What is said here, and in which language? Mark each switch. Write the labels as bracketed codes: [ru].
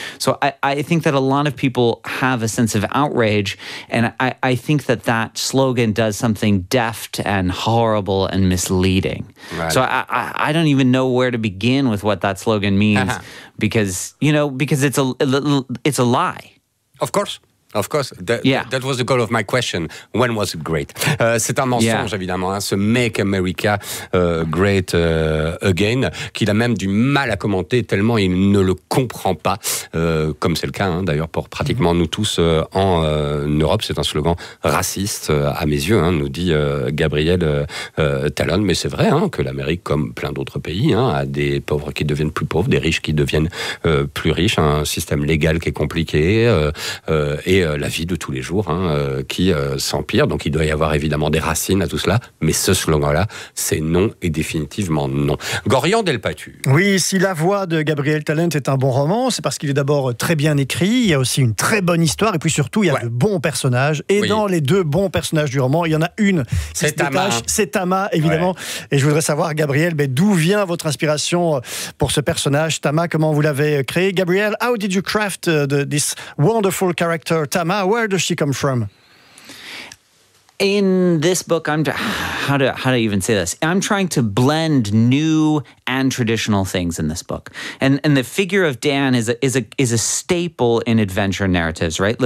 [en] So I think that a lot of people have a sense of outrage and I think that that slogan does something deft and horrible and misleading. Right. So I don't even know where to begin with what that slogan means uh-huh. because, you know, because it's a lie. Of course. Of course, that was the goal of my question. When was it great? [fr] C'est un mensonge, [en] yeah. [fr] évidemment, hein, ce Make America Great Again, qu'il a même du mal à commenter tellement il ne le comprend pas, comme c'est le cas, hein, d'ailleurs, pour pratiquement mm-hmm. nous tous en Europe. C'est un slogan raciste, à mes yeux, hein, nous dit Gabriel Talon. Mais c'est vrai hein, que l'Amérique, comme plein d'autres pays, hein, a des pauvres qui deviennent plus pauvres, des riches qui deviennent plus riches, un système légal qui est compliqué... Et la vie de tous les jours hein, qui s'empire. Donc il doit y avoir évidemment des racines à tout cela. Mais ce slogan-là, c'est non et définitivement non. Gorian Delpatu. Oui, si la voix de Gabriel Talent est un bon roman, c'est parce qu'il est d'abord très bien écrit. Il y a aussi une très bonne histoire. Et puis surtout, il y a de bons personnages. Et dans les deux bons personnages du roman, il y en a une. C'est Tama. C'est Tama, évidemment. Ouais. Et je voudrais savoir, Gabriel, mais d'où vient votre inspiration pour ce personnage, Tama? Comment vous l'avez créé? [en] Gabriel, how did you craft this wonderful character? Tama, where does she come from? In this book, how do I even say this? I'm trying to blend new and traditional things in this book, and the figure of Dan is a staple in adventure narratives, right?